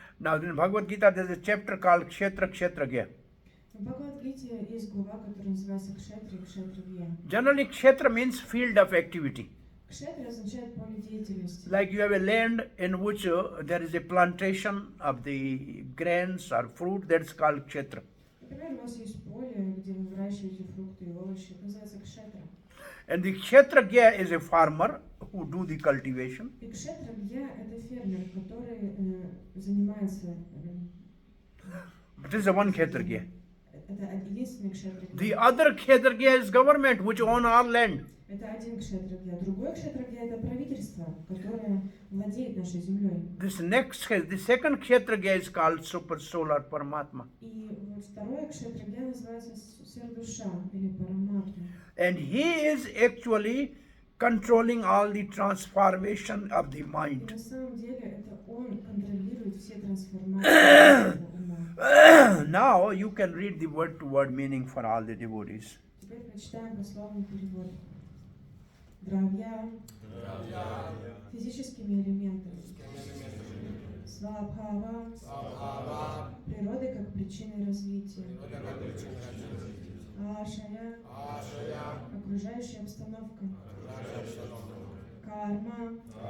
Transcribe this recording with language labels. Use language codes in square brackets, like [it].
[en] Now in Bhagavad Gita there is a chapter called Kshetragya. [ru] В Бхагавад-гите есть глава, которая называется Кшетра и Кшетрагья. [en] Generally kshetra means field of activity. [ru] Кшетра означает поле деятельности. [en] Like you have a land in which there is a plantation of the grains or fruit, that's called kshetra. [ru] Например, у вас есть поле, где вы выращиваете фрукты и овощи. Это называется кшетра. [en] And the kshetragya is a farmer who do the cultivation. [ru] И кшетрагья – это фермер, который занимается. [en] It is the one kshetragya. [ru] Это единственный кшетрагья. [en] The other kshetragya is government which own our land. [ru] Это один кшетрагья. Другой кшетрагья – это правительство, которое владеет нашей землей. [en] The second kshetragya is called super soul or paramatma. [ru] И вот второе кшетрагья называется сверхдуша или параматма. [en] And he is actually controlling all the transformation of the [ru] И [en] mind. [ru] на самом деле это он контролирует все трансформации ума. [en] Now you can read the word-to-word meaning for all the devotees. [ru] Теперь прочитаем дословный перевод. Дравья физическими элементами. Свабхава природой как причиной развития. Ашая окружающая обстановка. Карма